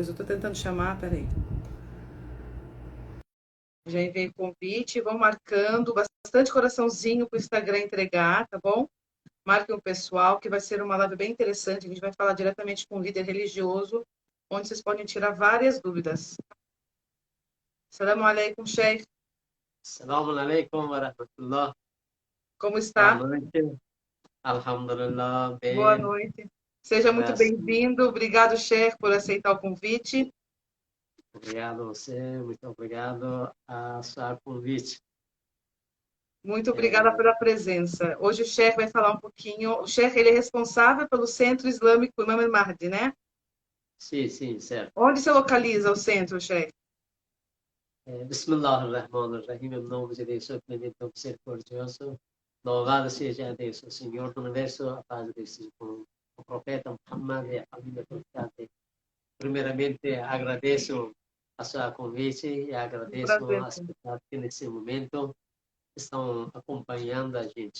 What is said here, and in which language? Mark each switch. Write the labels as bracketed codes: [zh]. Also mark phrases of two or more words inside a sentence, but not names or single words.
[pt] Eu tô tentando chamar, peraí. Já enviei o convite, vão marcando bastante coraçãozinho pro Instagram entregar, tá bom? Marquem o pessoal, que vai ser uma live bem interessante. A gente vai falar diretamente com um líder religioso, onde vocês podem tirar várias dúvidas. [ar] السلام عليكم, Sheikh. السلام عليكم ورحمة الله. [pt] Como Boa está? noite. Alhamdulillah, Boa bem. noite. Seja muito Graças. bem-vindo. Obrigado, Sheikh, por aceitar o convite. Obrigado a você, muito obrigado a seu convite. Muito obrigada É, pela presença. Hoje o Sheikh vai falar um pouquinho. O Sheikh, ele é responsável pelo Centro Islâmico Imam al-Mahdi, né? sim, certo. Onde se localiza o centro, Sheikh? [ar] بسم الله الرحمن الرحيم, [pt] em nome de Deus, o clemente, o misericordioso. Louvado seja Deus, o Senhor do Universo, a paz de Deus, com o profeta Muhammad e a família toda. Primeiramente, agradeço a sua convite e Um agradeço prazer. as pessoas que nesse momento estão acompanhando a gente.